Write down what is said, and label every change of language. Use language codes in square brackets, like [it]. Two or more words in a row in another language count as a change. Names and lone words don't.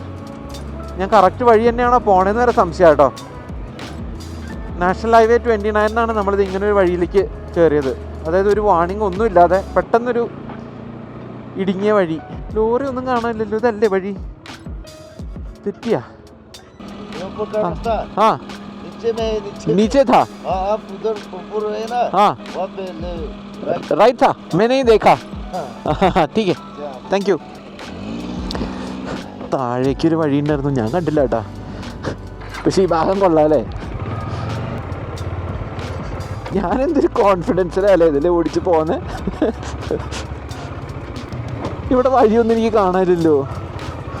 [ml] ഞാൻ കറക്റ്റ് വഴി തന്നെയാണോ പോണതെന്ന് വരെ സംശയം കേട്ടോ. [en] national highway [ml] 29 നമ്മളിത് ഇങ്ങനൊരു വഴിയിലേക്ക് കയറിയത്. അതായത് ഒരു വാണിംഗ് ഒന്നും ഇല്ലാതെ പെട്ടെന്നൊരു ഇടുങ്ങിയ വഴി. ലോറി ഒന്നും കാണാനില്ലല്ലോ. ഇതല്ലേ വഴി? തെറ്റിയാ? [hi] हाँ नीचे था. आप उधर ऊपर है ना, हाँ वहाँ पे राइट था, मैं नहीं देखा. ठीक है, [en] thank you. [ml] താഴേക്കൊരു വഴി ഉണ്ടായിരുന്നു, ഞാൻ കണ്ടില്ല കേട്ടാ. പക്ഷെ ഈ ഭാഗം കൊള്ളാം അല്ലേ? ഞാനെന്തൊരു കോൺഫിഡൻസിലല്ലേ ഇതിൽ ഓടിച്ച് പോന്നെ. ഇവിടെ വഴിയൊന്നും എനിക്ക് കാണാനില്ലല്ലോ.